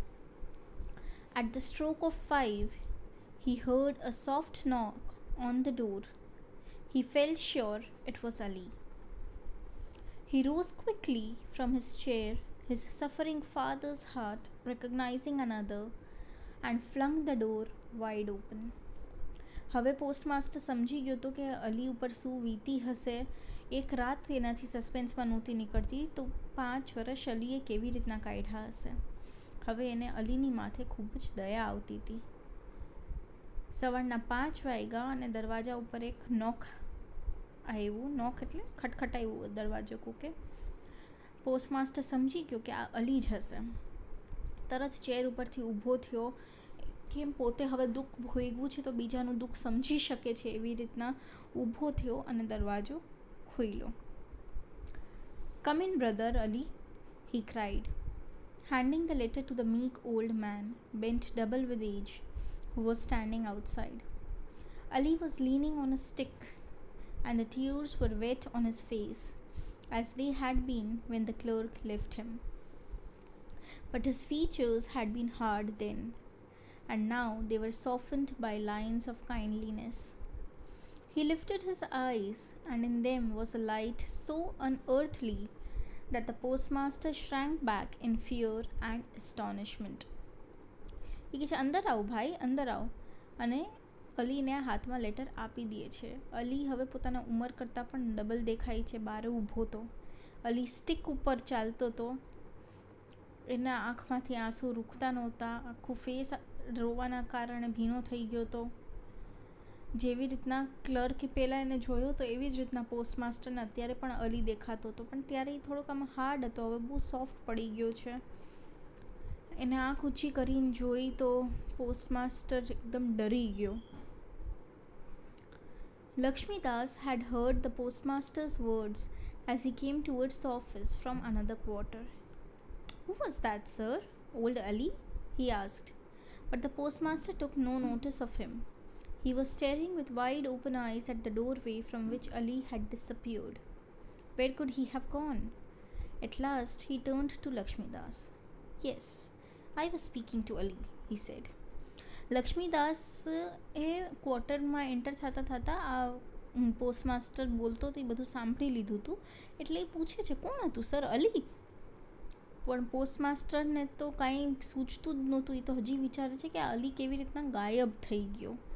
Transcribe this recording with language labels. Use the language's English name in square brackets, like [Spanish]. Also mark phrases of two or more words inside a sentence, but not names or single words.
[English] At the stroke of 5, he heard a soft knock on the door. He felt sure it was Ali. He rose quickly from his chair, his suffering father's heart recognizing another, and flung the door wide open. [Gujarati] હવે પોસ્ટમાસ્ટર સમજી ગયો હતો કે અલી ઉપર શું વીતી હશે. એક રાત એનાથી સસ્પેન્સમાં નહોતી નીકળતી, તો 5 વર્ષ અલીએ કેવી રીતના કાઢ્યા હશે. હવે એને અલીની માથે ખૂબ જ દયા આવતી હતી. સવારના 5 વાગ્યા અને દરવાજા ઉપર એક નોક આવ્યું. નોક એટલે ખટખટાયું દરવાજો કોકે. પોસ્ટમાસ્ટર સમજી ગયો કે આ અલી જ હશે. તરત ચેર ઉપરથી ઊભો થયો. કેમ પોતે હવે દુઃખ ભોગવું છે તો બીજાનું દુઃખ સમજી શકે છે એવી રીતના ઊભો થયો અને દરવાજો ખોલ્યો. [English] Come in, brother Ali, he cried, handing the letter to the meek old man, bent double with age, who was standing outside. Ali was leaning on a stick, and the tears were wet on his face, as they had been when the clerk left him. But his features had been hard then, and now they were softened by lines of kindliness. He lifted his eyes, and in them was a light so unearthly that the postmaster shrank back in fear and astonishment. [Gujarati] એ કહે છે અંદર આવો ભાઈ, અંદર આવો. અને અલીને આ હાથમાં લેટર આપી દે છે. અલી હવે પોતાના ઉંમર કરતાં પણ ડબલ દેખાય છે. બહાર ઊભો હતો. અલી સ્ટિક ઉપર ચાલતો હતો. એના આંખમાંથી આંસુ રૂકતા નહોતા. આખું ફેસ રોવાના કારણે ભીનો થઈ ગયો હતો. જેવી રીતના ક્લર્કે પહેલાં એને જોયો તો એવી જ રીતના પોસ્ટમાસ્ટરને અત્યારે પણ અલી દેખાતો હતો, પણ ત્યારે એ થોડોક આમ હાર્ડ હતો, હવે બહુ સોફ્ટ પડી ગયો છે. એને આંખ ઊંચી કરીને જોઈ તો પોસ્ટમાસ્ટર એકદમ ડરી ગયો. [English] Lakshmidas had heard the postmaster's words as he came towards the office from another quarter. Who was that, sir? Old Ali? He asked. But the postmaster took no notice of him. He was staring with wide open eyes at the doorway from which Ali had disappeared. Where could he have gone? At last he turned to Lakshmidas. Yes, I was speaking to Ali, he said. [Gujarati] લક્ષ્મીદાસ એ ક્વાર્ટરમાં એન્ટર થતાં થતાં આ પોસ્ટમાસ્ટર બોલતો તો એ બધું સાંભળી લીધું હતું. એટલે એ પૂછે છે કોણ હતું સર? અલી. પણ પોસ્ટમાસ્ટરને તો કાંઈ સૂચતું જ નહોતું. એ તો હજી વિચારે છે કે આ અલી કેવી રીતના ગાયબ થઈ ગયો.